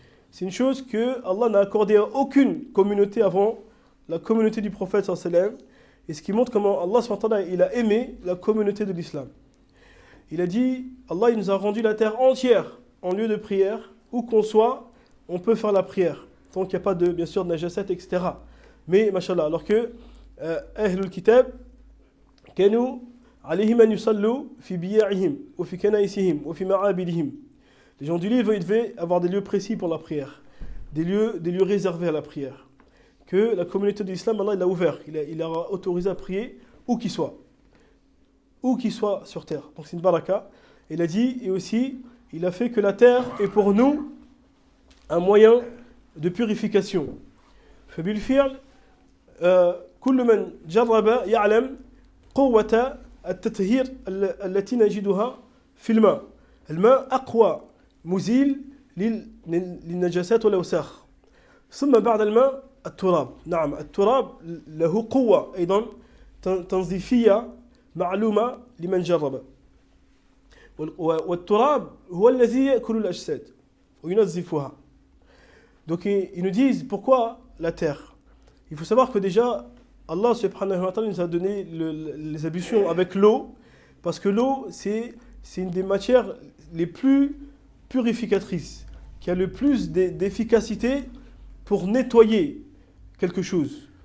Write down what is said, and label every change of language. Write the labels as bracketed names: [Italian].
[French] C'est une chose que Allah n'a accordé à aucune communauté avant la communauté du prophète sallallahu alayhi wa sallam, et ce qui montre comment Allah subhanahu wa ta'ala il a aimé la communauté de l'islam. Il a dit, Allah il nous a rendu la terre entière en lieu de prière, où qu'on soit, on peut faire la prière, tant qu'il n'y a pas de, bien sûr, de najasat, etc. Mais, mashallah, alors que Ahlul Kitab, [Arabic] كانوا عليهم أن يصلوا في بيعهم وفي كنائسهم وفي معابدهم. [French] Les gens du livre, ils devaient avoir des lieux précis pour la prière, des lieux réservés à la prière. Que la communauté de l'islam, Allah, il a ouvert, il a autorisé à prier où qu'il soit sur terre. Donc c'est une baraka. Il a dit, et aussi, il a fait que la terre est pour nous un moyen de purification. [Arabic] فبالفعل كل من جرب يعلم قوة التطهير التي نجدها في الماء. الماء أقوى مزيل للنجاسات والأوساخ. ثم بعد الماء التراب. نعم التراب له قوة أيضا تنظيفية معلومة لمن جرب. والتراب هو الذي يأكل الأجساد وينظفها. [French] Donc ils nous disent pourquoi la terre. Il faut savoir que déjà Allah subhanahu wa ta'ala nous a donné les ablutions avec l'eau, parce que l'eau c'est une des matières les plus purificatrices, qui a le plus d'efficacité pour nettoyer quelque chose.